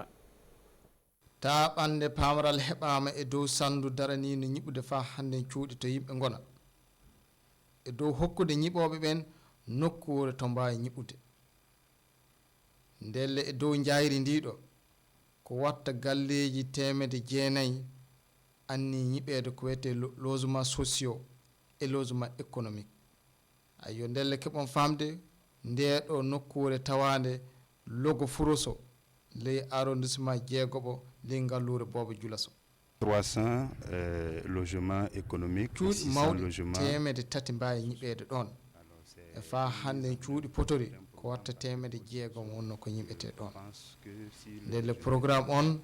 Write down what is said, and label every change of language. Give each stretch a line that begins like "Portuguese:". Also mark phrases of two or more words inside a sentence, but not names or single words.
Fula: ta ɓande pamaral heɓama e dow sandu daranino ñiɓude fa hande cuuɗi to yimɓe gona e dow hokkude ñiɓoɓe ɓen nokkure to mbawi ñiɓude ndelle e dow jayri ndiɗo ko watta galleji 900 anni ñiɓede ko wiyete
French: logement sociaux et logement économique
Fula: ayo ndelle keɓon famde ndeɗo nokkure tawande logo Fouroso ley arrondissement jeegoɓo ley gallure Bobo Dioulasso
French: 300 logements économiques
Fula: cuuɗi mawɗi 300 mbawi ñiɓede ɗon e fa hande cuuɗi potori ko watta 600 wonno ko ñiɓete ɗon nde le programme on